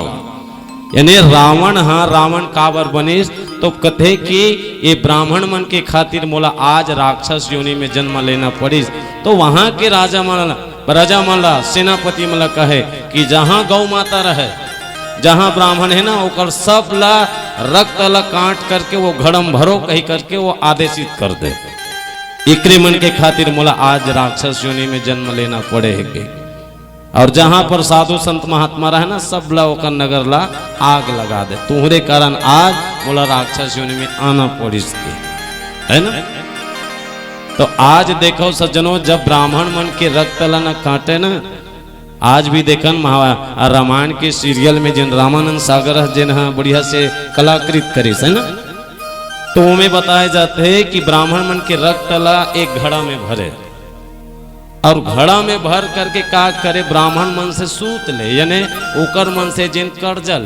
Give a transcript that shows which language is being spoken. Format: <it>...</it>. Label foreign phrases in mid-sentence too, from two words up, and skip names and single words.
<hne>यानी रावण रावण काबर बनिस, तो कथे कि ये ब्राह्मण मन के खातिर मोला आज राक्षस योनि में जन्म लेना पड़िस। तो वहां के राजा मला सेनापति मला कहे कि जहां गौ माता रहे, जहां ब्राह्मण है ना, ओकर सब ला रक्त ला काट करके वो घड़म भरो कही करके वो आदेशित कर दे। इकरे मन के खातिर मोला आज राक्षस योनि में जन्म लेना पड़े है। और जहां पर साधु संत महात्मा रहे ना, सब ला ओकर नगर ला आग लगा दे। तुम्हारे कारण आज मोला राक्षस योनि में आना पड़ी है ना। तो आज देखो सज्जनों, जब ब्राह्मण मन के रक्त ला न काटे ना, आज भी देखन रामायण के सीरियल में जिन रामानंद सागर जिन बढ़िया से कलाकृत करिस है ना, तो में बताए जाते हैं कि ब्राह्मण मन के रक्त ला एक घड़ा में भरे, और घड़ा में भर करके का करे ब्राह्मण मन से सूत ले, यानी ओकर मन से जिन कर्जा ले।</hne>